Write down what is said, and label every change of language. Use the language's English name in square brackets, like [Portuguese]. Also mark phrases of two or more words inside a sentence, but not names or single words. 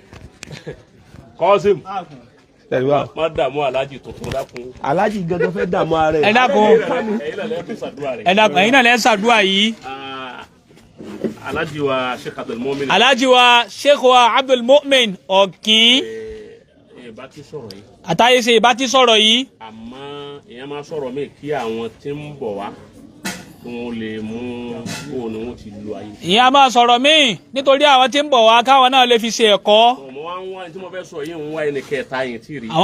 [Yoruba] Kọ́sìm má dààmú alájì tuntun dákun. alájì gangan fẹ́ dààmú ara rẹ̀. ẹ dákun ẹ̀yin náà lẹ́ ṣàdúrà yìí. Alhaji wa Sheikh Abdul Mu'min. Alhaji wa Sheikh wa Abdul Mu'min Ọ̀kín. Bá ti sọ̀rọ̀ yìí. Àtàyè ṣe ìbá ti sọ̀rọ̀ yìí. Àmọ́ èèyàn máa sọ̀rọ̀ mí kí àwọn tí ń bọ̀ wá kí wọ́n lè mú bó ni wọ́n ti lu ayé. Ìyẹn máa sọ̀rọ̀ mí nítorí àwọn tí ń bọ̀ wá káwọn náà lè fi ṣe ẹ̀kọ́. Mo wá ń wá tí mo fẹ́ sọ yìí ń wá ẹni kẹta yìí tí rí.